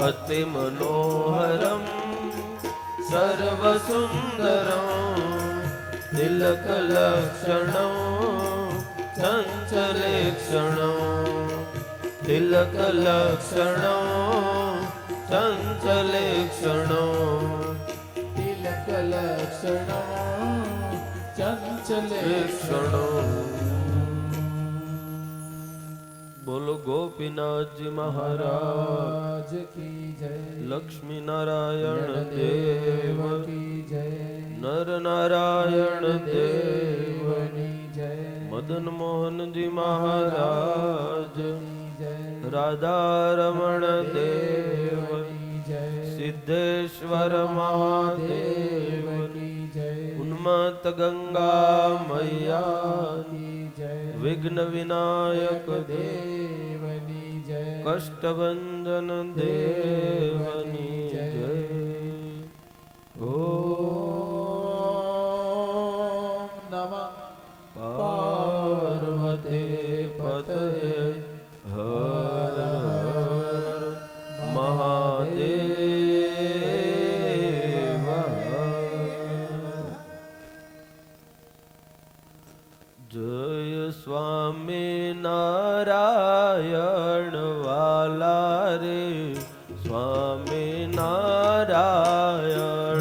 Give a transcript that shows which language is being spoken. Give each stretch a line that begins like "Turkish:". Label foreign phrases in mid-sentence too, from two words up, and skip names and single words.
Sanskrit: अति मनोहरम सर्वसुंदरम तिलकलक्षणं चञ्चलेक्षणं तिलकलक्षणं चञ्चलेक्षणं तिलकलक्षणं चञ्चलेक्षणं।
Hindi: बोलो गोपीनाथ जी महाराज राज की जय। लक्ष्मी नारायण देव की जय। नर नारायण देव
Gujarati: દેવની જય।
Hindi: मदन मोहन जी महाराज जय। राधा रमण देव
Gujarati: દેવની જય।
Hindi: सिद्धेश्वर महादेव की जय। उन्मत्त गंगा मैया की जय। विघ्न विनायक
Gujarati: દેવની જય। કષ્ટભંજન દેવની જય।
Sanskrit: ओम नमः पार्वती पतये हर हर महादेव।
Gujarati: જય સ્વામી નારાયણ વાલા રે સ્વામી નારાયણ।